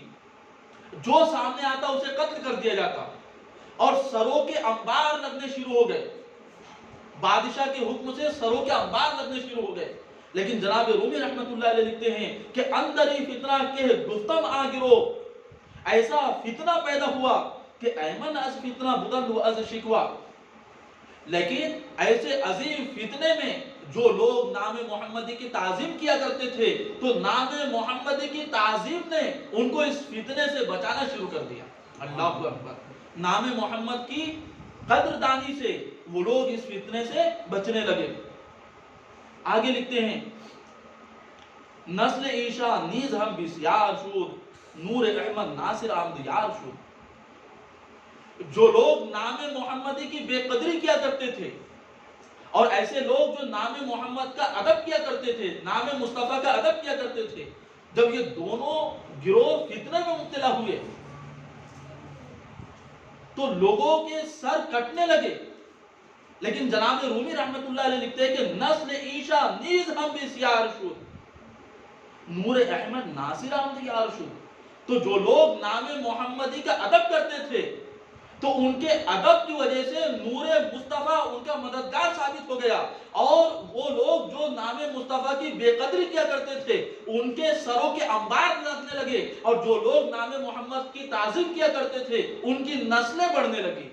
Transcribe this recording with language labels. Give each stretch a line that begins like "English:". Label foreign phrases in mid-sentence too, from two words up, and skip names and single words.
Urdu: جو سامنے آتا اسے قتل کر دیا جاتا اور سروں کے انبار لگنے شروع ہو گئے. بادشاہ کے حکم سے سروں کے انبار لگنے شروع ہو گئے. لیکن جناب رومی رحمت اللہ علیہ لکھتے ہیں کہ
Persian: اندر ہی فتنہ کے گفتم آ گرو،
Urdu: ایسا فتنہ پیدا ہوا کہ
Persian: ایمن از فتنہ بدند و از شکوا.
Urdu: لیکن ایسے عظیم فتنے میں جو لوگ نام محمدی کی تعظیم کیا کرتے تھے تو نام محمدی کی تعظیم نے ان کو اس فتنے سے بچانا شروع کر دیا.
Arabic: اللہ اکبر.
Urdu: نام محمد کی قدردانی سے وہ لوگ اس فتنے سے بچنے لگے. آگے لکھتے ہیں
Persian: نسل عیشا نیز ہم بسیار شود نور احمد ناصر آمد یار شود.
Urdu: جو لوگ نام محمدی کی بے قدری کیا کرتے تھے اور ایسے لوگ جو نام محمد کا ادب کیا کرتے تھے، نام مصطفیٰ کا ادب کیا کرتے تھے، جب یہ دونوں گروہ فتنے میں مبتلا ہوئے تو لوگوں کے سر کٹنے لگے. لیکن جناب رومی رحمت اللہ علیہ لکھتے ہیں کہ
Persian: نسل عیشا نیز ہم بسیار شد نور احمد ناصر آمد یار شد.
Urdu: تو جو لوگ نام محمدی کا ادب کرتے تھے تو ان کے ادب کی وجہ سے نور مصطفیٰ ان کا مددگار ثابت ہو گیا، اور وہ لوگ جو نام مصطفیٰ کی بے قدری کیا کرتے تھے ان کے سروں کے انبار لگنے لگے، اور جو لوگ نام محمد کی تعظیم کیا کرتے تھے ان کی نسلیں بڑھنے لگی.